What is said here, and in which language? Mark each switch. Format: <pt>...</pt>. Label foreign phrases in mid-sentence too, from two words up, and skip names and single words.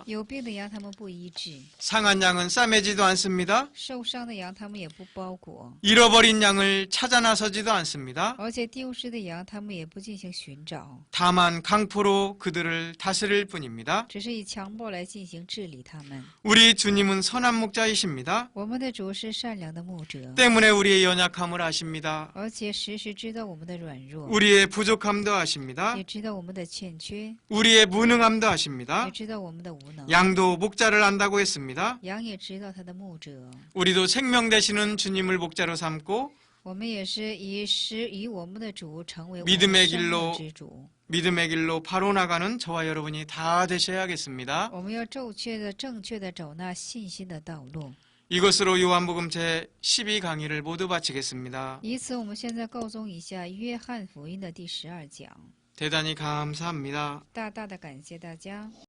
<zh>有病的羊他们不医治，</zh> <ko>상한 양은 싸매지도 않습니다.</ko> <zh>受伤的羊他们也不包裹，</zh> <ko>잃어버린 양을 찾아 나서지도 않습니다.</ko> <zh>而且丢失的羊他们也不进行寻找，</zh> <ko>다만 강포로 그들을 다스릴 뿐입니다.</ko> <zh>只是以强暴来进行治理他们。</zh> <ko>우리 주님은 선한 목자이십니다.</ko> <zh>我们的主是善良的牧者，</zh> <ko>때문에 우리의 연약함을 아십니다.</ko> <zh>而且时时知道我们的软弱，</zh> <ko>우리의 부족함도 아십니다.</ko> <zh>也知道我们的欠缺，</zh> <ko>우리의 무능함도 아십니다.</ko> <zh>也知道我们的无能。</zh> <ko>양도 목자를 안다고 했습니다.</ko> <zh>羊也知道他的牧者，</zh> <ko>우리도 생명 되시는 주님을 목자로 삼고</ko> <zh>我们也是以我们的主成为我</zh> <ko>믿음의</ko> <zh>们生</zh> <ko>길로</ko> <zh>命之主。</zh> <ko>믿음의 길로 바로 나가는 저와 여러분이 다 되셔야겠습니다.</ko> <zh>我们要正确的走那信心的道路。</zh> <ko>이것으로 요한복음 제12강의를 모두 마치겠습니다.</ko> <zh>以此，我们现在告终一下约翰福音的第12讲。</zh> <ko>대단히 감사합니다.</ko> <zh>大大的感谢大家。</zh>